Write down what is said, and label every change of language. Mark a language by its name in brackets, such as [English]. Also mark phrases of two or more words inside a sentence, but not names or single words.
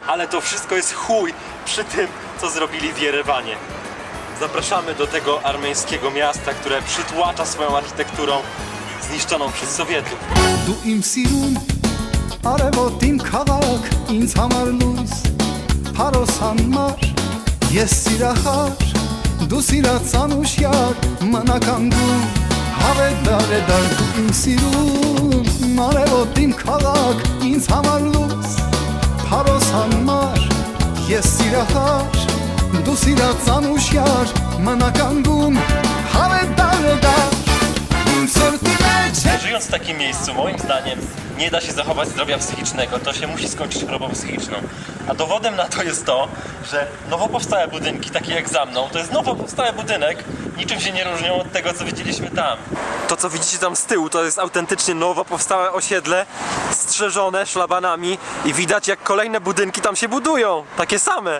[Polish] Ale to wszystko jest chuj przy tym, co zrobili w Jerewanie. Zapraszamy do tego armeńskiego miasta, które przytłacza swoją architekturą zniszczoną przez Sowietów. [Armenian] Դու իմ սիրուն արևոտ իմ քաղաք ինձ համար լույս Փարոսան մար ես սիրախար դու սիրած անուշյար մնական դու հավեդար է դար դու իմ սիրուն արևոտ իմ քաղաք ինձ համար լույս Փարոսան մար ես սիրախար դու սիրած անուշյար մնական դու հավեդար է դար իմ սրտի մեջ [Polish] Żyjąc w takim miejscu, moim zdaniem, nie da się zachować zdrowia psychicznego, to się musi skończyć chorobą psychiczną. A dowodem na to jest to, że nowo powstałe budynki, takie jak za mną, to jest nowo powstały budynek, niczym się nie różnią od tego, co widzieliśmy tam. To, co widzicie tam z tyłu, to jest autentycznie nowo powstałe osiedle, strzeżone szlabanami i widać, jak kolejne budynki tam się budują, takie same.